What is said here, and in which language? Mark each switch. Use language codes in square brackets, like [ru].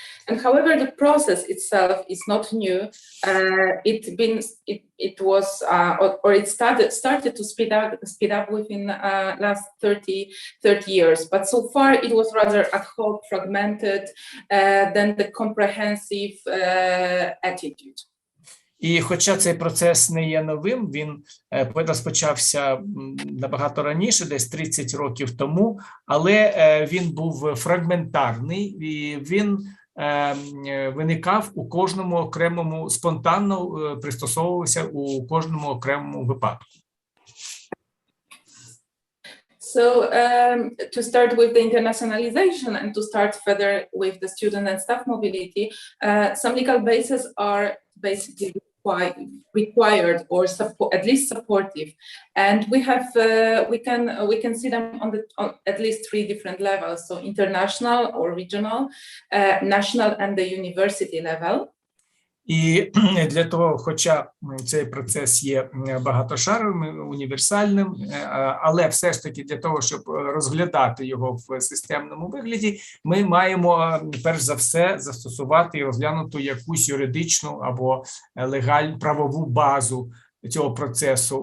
[en] And however, the process itself is not new. It started to speed up within last 30 years. But so far, it was rather ad hoc, fragmented, than the comprehensive attitude. [uk] І хоча цей процес не є новим, він розпочався набагато раніше, десь 30 років тому, але він був фрагментарний, і він виникав у кожному окремому, спонтанно пристосовувався у кожному окремому випадку. [en] So to start with the internationalization and to start further with the student and staff mobility, some legal bases are basically required or at least supportive, and we can see them on at least 3 different levels, so international or regional, national and the university level. [uk] І для того, хоча цей процес є багатошаровим, універсальним, але все ж таки для того, щоб розглядати його в системному вигляді, ми маємо перш за все застосувати і розглянути якусь юридичну або легальну правову базу цього процесу.